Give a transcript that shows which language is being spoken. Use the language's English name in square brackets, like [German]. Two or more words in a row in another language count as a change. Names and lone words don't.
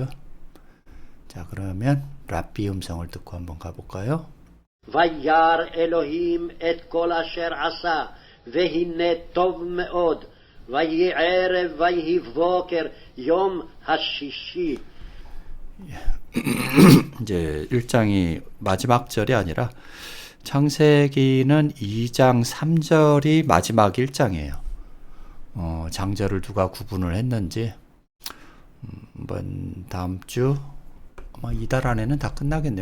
[Korean] 자, 그러면 랍비 음성을 듣고 한번 가볼까요? [Hebrew] וירא אלוהים את כל אשר עשה, והנה טוב מאוד. ויהי ערב ויהי בוקר יום השישי. [Korean] 이제 1장이 마지막 절이 아니라 창세기는 2장 3절이 마지막 1장이에요. 장절을 누가 구분을 했는지 한번 다음 주 아마 이달 안에는 다 끝나겠네요.